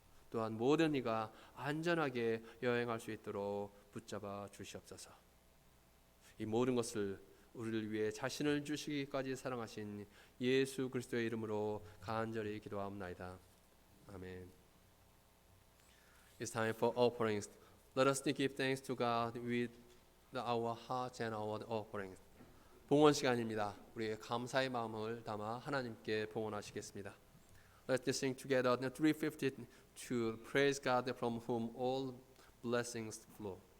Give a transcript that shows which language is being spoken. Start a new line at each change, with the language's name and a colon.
Korean: 또한 모든 이가 안전하게 여행할 수 있도록 붙잡아 주시옵소서. 이 모든 것을 우리를 위해 자신을 주시기까지 사랑하신 예수 그리스도의 이름으로 간절히 기도하옵나이다.
English: 아멘. It's time for offerings. Let us give thanks to God with our hearts and our offerings.
Korean: 봉헌 시간입니다. 우리의 감사의 마음을 담아 하나님께 봉헌하시겠습니다.
English: Let's sing together the 350 to praise God from whom all blessings flow.